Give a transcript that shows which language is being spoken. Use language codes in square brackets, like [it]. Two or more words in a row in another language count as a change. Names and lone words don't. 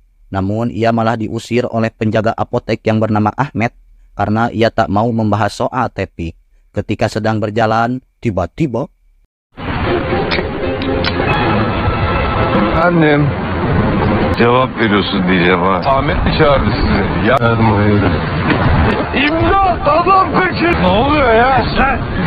[id] Namun ia malah diusir oleh penjaga apotek yang bernama Ahmed karena ia tak mau membahas soal Tepik. Ketika sedang berjalan, tiba-tiba [tr] Annem, cevap veriyorsun diyeceğim ha. Ahmet mi çağırdı sizi? Yardım hayır. İmdat, adam peki. Ne oluyor ya sen?